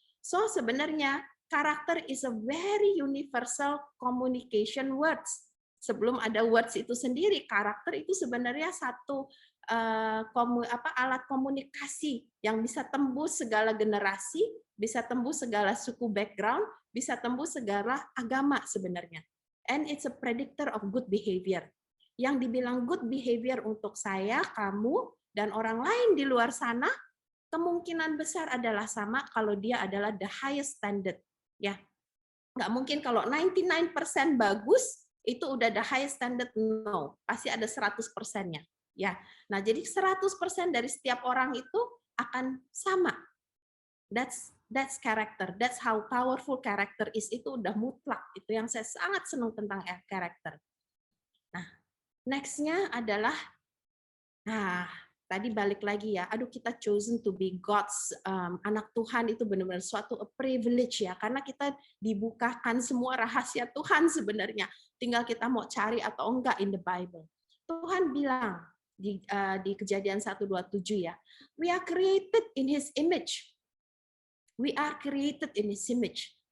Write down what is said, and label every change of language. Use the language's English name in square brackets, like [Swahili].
[English] So [Indonesian] sebenarnya karakter [English] is a very universal communication words. [Indonesian] Sebelum ada words itu sendiri, karakter itu sebenarnya satu alat komunikasi yang bisa tembus segala generasi, bisa tembus segala suku background, bisa tembus segala agama sebenarnya. [English] And it's a predictor of good behavior. [Indonesian] Yang dibilang [English] good behavior [Indonesian] untuk saya, kamu, dan orang lain di luar sana, kemungkinan besar adalah sama kalau dia adalah [English] the highest standard. [Indonesian] Ya, nggak mungkin kalau 99% bagus, itu udah [English] the highest standard, no. [Indonesian] Pasti ada 100%-nya. Ya, nah jadi 100% dari setiap orang itu akan sama. [English] That's character. That's how powerful character is. [Indonesian] Itu udah mutlak. Itu yang saya sangat senang tentang character. Nah, next-nya adalah, tadi balik lagi ya. Aduh, kita [English] chosen to be God's [Indonesian] anak Tuhan itu benar-benar suatu privilege ya. Karena kita dibukakan semua rahasia Tuhan sebenarnya. Tinggal kita mau cari atau enggak [English] in the Bible. [Indonesian] Tuhan bilang di Kejadian 1:27 ya. [English] We are created in His image. We are created in His image.